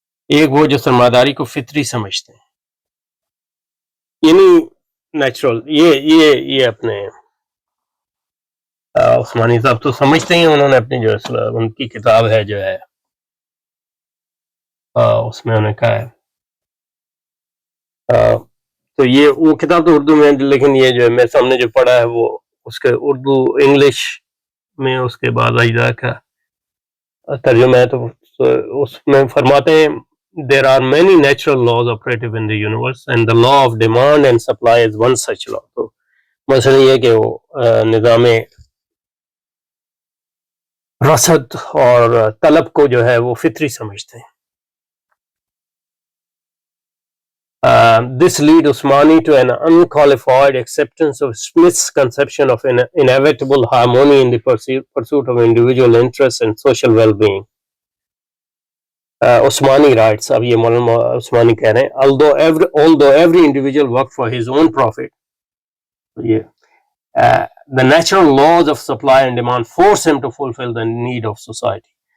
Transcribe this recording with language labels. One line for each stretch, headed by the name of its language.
Urdu: ایک وہ جو سرمایہ داری کو فطری سمجھتے ہیں، یعنی نیچرل، یہ اپنے عثمانی صاحب تو سمجھتے ہیں، انہوں نے اپنی جو ان کی کتاب ہے جو ہے اس میں انہوں نے کہا ہے تو یہ وہ کتاب تو اردو میں، لیکن یہ جو میرے سامنے جو پڑھا ہے وہ اس کے اردو انگلش میں اس کے بعد اجزاء کا ترجمہ ہے. تو اس میں فرماتے ہیں
English: there are many natural laws operative in the universe and the law of demand and supply is one such law.
Urdu: تو مثلا یہ کہ وہ نظام رسد اور طلب کو جو ہے وہ فطری سمجھتے ہیں.
English: This lead Usmani to an unqualified acceptance of Smith's conception of an inevitable harmony in the pursuit of individual interests and social well-being. Usmani writes,
Urdu: اب یہ مولانا عثمانی کہہ رہے ہیں
English: although every individual worked for his own profit, the natural laws of supply and demand force him to fulfill the need of society.